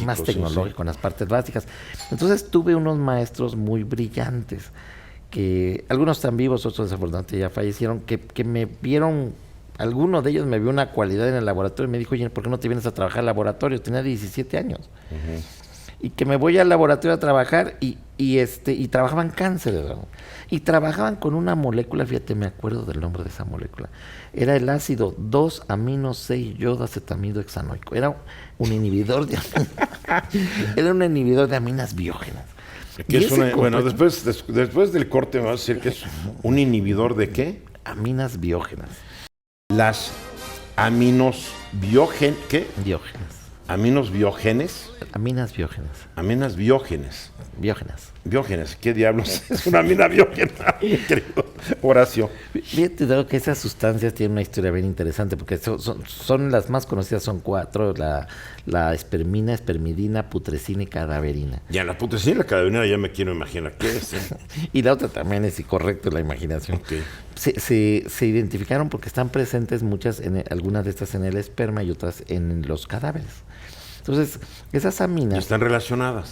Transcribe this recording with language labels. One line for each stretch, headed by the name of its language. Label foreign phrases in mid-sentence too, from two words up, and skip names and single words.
Spanish: Más tecnológico, en las partes básicas. Entonces tuve unos maestros muy brillantes que algunos están vivos, otros desafortunadamente ya fallecieron, que me vieron, alguno de ellos me vio una cualidad en el laboratorio y me dijo, oye, ¿por qué no te vienes a trabajar al laboratorio? Tenía 17 años. Y que me voy al laboratorio a trabajar y trabajaban cánceres, ¿no? Y trabajaban con una molécula, fíjate, me acuerdo del nombre de esa molécula. Era el ácido 2-amino-6-iodoacetamido hexanoico. Era un inhibidor de era un inhibidor de aminas biógenas. Que es bueno, después del corte me vas a decir que es un inhibidor de ¿qué? Aminas biógenas. Las aminos ¿qué? Biógenas. Aminos biógenes. Aminas biógenas. Aminas biógenes. Biógenas. Biógenes, ¿qué diablos es una amina biógena, mi querido Horacio? Fíjate, Dado, que esas sustancias tienen una historia bien interesante, porque son las más conocidas, son 4, la espermina, espermidina, putrescina y cadaverina. Ya, la putrescina y la cadaverina ya me quiero imaginar qué es. Y la otra también es incorrecto la imaginación. Okay. Se identificaron porque están presentes muchas, algunas de estas en el esperma y otras en los cadáveres. Entonces, esas aminas... ¿Y están relacionadas?